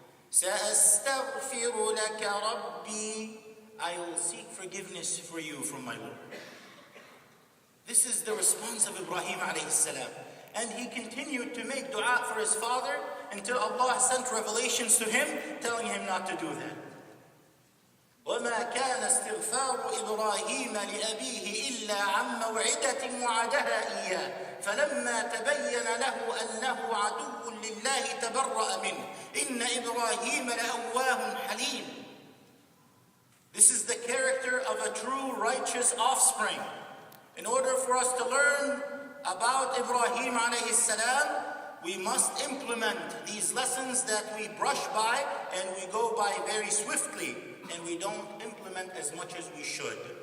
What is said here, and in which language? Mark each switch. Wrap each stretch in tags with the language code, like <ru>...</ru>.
<ar>سأستغفر لك ربي.</ar> <en>I will seek forgiveness for you from my Lord. This is the response of Ibrahim alayhi salam. And he continued to make dua for his father until Allah sent revelations to him telling him not to do that.</en> <ar>وما كان استغفار إبراهيم لأبيه إلا عن موعدة وعدها إياه فلما تبين له أنه عدو لله تبرأ منه إن إبراهيم لأواه حليم.</ar> <en>This is the character of a true righteous offspring. In order for us to learn about Ibrahim alayhi salam, we must implement these lessons that we brush by and we go by very swiftly, and we don't implement as much as we should.</en>